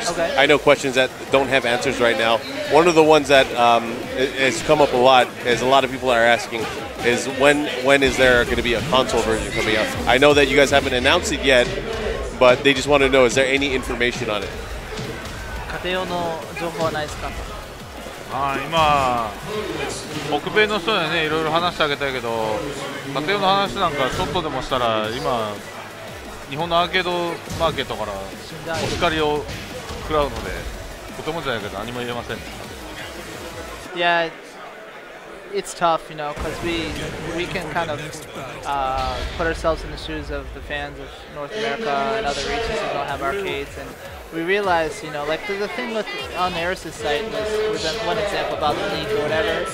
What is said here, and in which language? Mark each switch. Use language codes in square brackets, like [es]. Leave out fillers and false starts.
[en] Okay. I know, questions that don't have answers right now. One of the ones that has come up a lot, as a lot of people are asking, is when is there going to be a console version coming out? I know that you guys haven't announced it yet, but they just want to know, is there any information on it? [ja] 家庭用の情報はないですか？今、北米の人にはね、いろいろ話してあげたいけど、家庭用の話なんかちょっとでもしたら、今、日本のアーケードマーケットからお叱りを食らうので、とてもじゃないけど、何も言えません。 [en] Yeah, it's tough, you know, because we can kind of put ourselves in the shoes of the fans of North America and other regions who don't have arcades, and we realize, you know, like the thing with on Eris's site was one example about the leak or whatever.